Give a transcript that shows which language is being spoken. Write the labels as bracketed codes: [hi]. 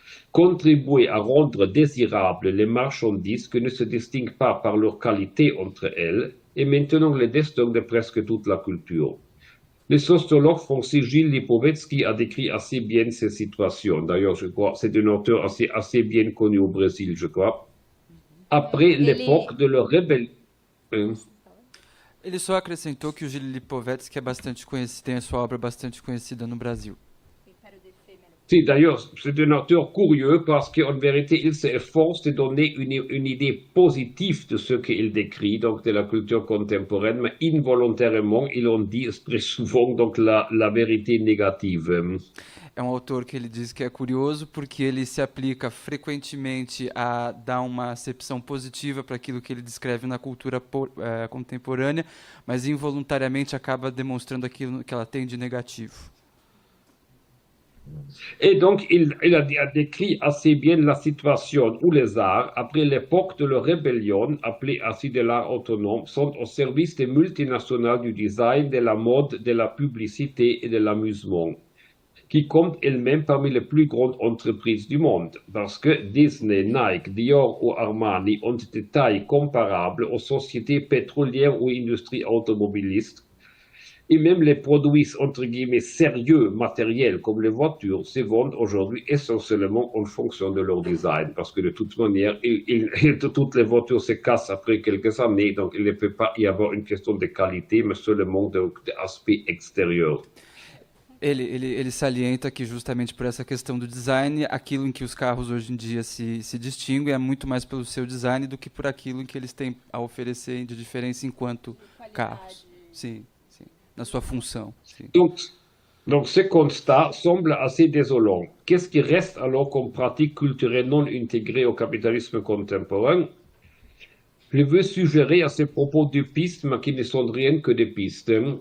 [fr] Contribuer à rendre désirables les marchandises qui ne se distinguent pas par leur qualité entre elles est maintenant le destin de presque toute la culture. Le sociologue français Gilles Lipovetsky a décrit assez bien ces situations. D'ailleurs, je crois, c'est un auteur assez bien connu au Brésil, je crois. Après l'époque de la rébellion. [pt] Ele só acrescentou que o Gilles Lipovetsky é bastante conhecido, tem a sua obra bastante conhecida no Brasil. [fr] Si, d'ailleurs, c'est un auteur curieux parce qu'en vérité, il s'efforce de donner une idée positive de ce qu'il décrit, donc de la culture contemporaine, mais involontairement, il en dit très souvent donc la vérité négative. [pt] É um autor que ele diz que é curioso porque ele se aplica frequentemente a dar uma acepção positiva para aquilo que ele descreve na cultura contemporânea, mas involuntariamente acaba demonstrando aquilo que ela tem de negativo. [fr] Et donc, il a décrit assez bien la situation où les arts, après l'époque de la rébellion, appelée ainsi de l'art autonome, sont au service des multinationales du design, de la mode, de la publicité et de l'amusement, qui comptent elles-mêmes parmi les plus grandes entreprises du monde, parce que Disney, Nike, Dior ou Armani ont des tailles comparables aux sociétés pétrolières ou industries automobilistes. Et même les produits, entre guillemets, sérieux, matériels, comme les voitures, se vendent aujourd'hui essentiellement en fonction de leur design. Parce que de toute manière, toutes les voitures se cassent après quelques années, donc il ne peut pas y avoir une question de qualité, mais seulement d'aspect extérieur. [pt] Ele salienta que justamente por essa questão do design, aquilo em que os carros hoje em dia se distinguem é muito mais pelo seu design do que por aquilo em que eles têm a oferecer de diferença enquanto carros. Sim. [fr] Dans sa fonction. Donc ce constat semble assez désolant. Qu'est-ce qui reste alors comme pratique culturelle non intégrée au capitalisme contemporain? Je veux suggérer à ces propos deux pistes, mais qui ne sont rien que des pistes.